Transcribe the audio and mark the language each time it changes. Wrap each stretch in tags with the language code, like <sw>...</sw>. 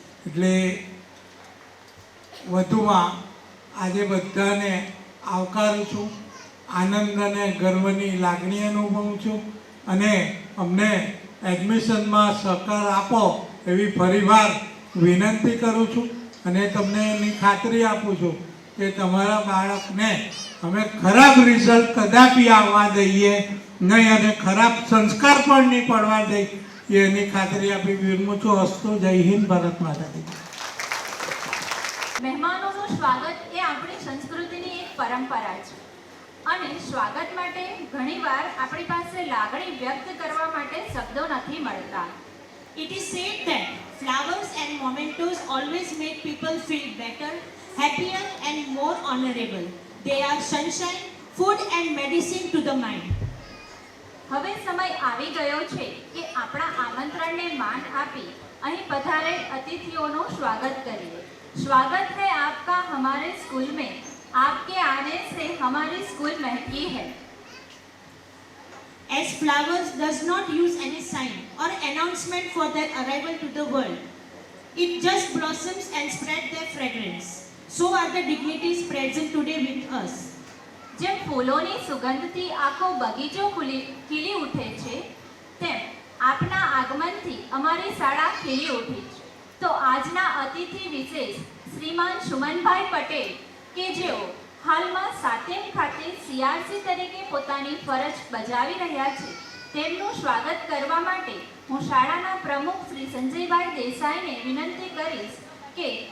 <gu>એટલે વધુમાં આજે બધાને આવકારું છું, આનંદ અને ગર્વની લાગણી અનુભવું છું અને અમને એડમિશનમાં સહકાર આપો એવી ફરીવાર વિનંતી કરું છું અને તમને એની ખાતરી આપું છું કે તમારા બાળકને અમે ખરાબ રિઝલ્ટ કદાપી આવવા દઈએ નહીં અને ખરાબ સંસ્કાર પણ નહીં પડવા દઈએ એની ખાતરી આપી વિરમું છું. અસ્તુ. જય હિન્દ. ભારત માતા કી જય. મહેમાનોનું સ્વાગત એ આપણી સંસ્કૃતિની એક પરંપરા છે અને સ્વાગત માટે ઘણીવાર આપણી પાસે લાગણી વ્યક્ત કરવા માટે શબ્દો નથી મળતા.</gu> <en>It is said that flowers and mementos always make people feel better, happier and more honorable. They are sunshine, food and medicine to the mind.</en> <gu>હવે સમય આવી ગયો છે કે આપણા આમંત્રણને માન આપી અહીં પધારેલ અતિથિઓનું સ્વાગત કરીએ.</gu> <hi>स्वागत है आपका हमारे स्कूल में. आपके आने से हमारी स्कूल महकी है.</hi> <en>As flowers does not use any sign or announcement for their arrival to the world, it just blossoms and spread their fragrance. So are the dignities present today with us.</en> <gu>જેમ ફૂલોની સુગંધથી આખો બગીચો ખીલી ઉઠે છે, તેમ આપના આગમનથી અમારી શાળા ખીલી ઉઠી છે. તો આજના અતિથિ વિશેષ શ્રીમાન સુમનભાઈ પટેલ, કે જેઓ હાલમાં સાતેમ ખાતે CRC તરીકે પોતાની ફરજ બજાવી રહ્યા છે, તેમનું સ્વાગત કરવા માટે હું શાળાના પ્રમુખ શ્રી સંજયભાઈ દેસાઈને વિનંતી કરીશ કે</gu>